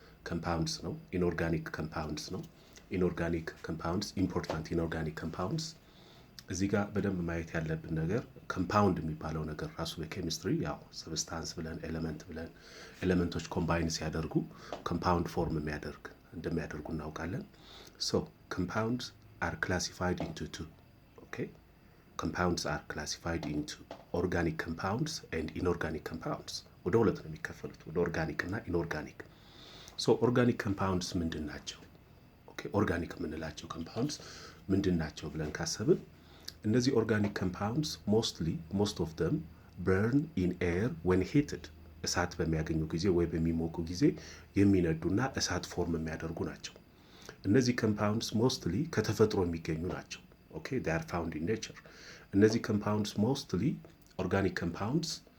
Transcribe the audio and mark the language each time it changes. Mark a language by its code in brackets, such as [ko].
[am] ኮምፓውንድስ ነው። ኢንኦርጋኒክ ኮምፓውንድስ ነው። ኢንኦርጋኒክ ኮምፓውንድስ ኢምፖርታንት ኢንኦርጋኒክ ኮምፓውንድስ። እዚህ ጋር በደንብ ማየት ያለብን ነገር ኮምፓውንድ የሚባለው ነገር ራሱ በኬሚስትሪ ያው ሰብስታንስ ብለን ኤሌመንቶች ኮምባይን ሲያደርጉ ኮምፓውንድ ፎርም እንደሚያደርጉ እናውቃለን። [en] So compounds are classified into two. Okay, compounds are classified into organic compounds and inorganic compounds. [am] ወደ ሁለት ነው የሚከፈሉት፣ ወደ ኦርጋኒክ እና ኢንኦርጋኒክ። ሶ ኦርጋኒክ ኮምፓውንድስ ምንድን ናቸው? ኦኬ ኦርጋኒክ የምንላቸው ኮምፓውንድስ ምንድን ናቸው ብለን ካሰብን እነዚህ ኦርጋኒክ ኮምፓውንድስ [en] most of them burn in air when heated። [am] እሳት በሚያገኙ ጊዜ ወይ በሚሞቁ ጊዜ የሚነዱና እሳት ፎርም የሚያደርጉ ናቸው። እነዚህ ኮምፓውንድስ ሞስትሊ ከተፈጥሮ የሚገኙ ናቸው። ኦኬ [en] they are found in nature። [am] እነዚህ ኮምፓውንድስ ሞስትሊ ኦርጋኒክ ኮምፓውንድስ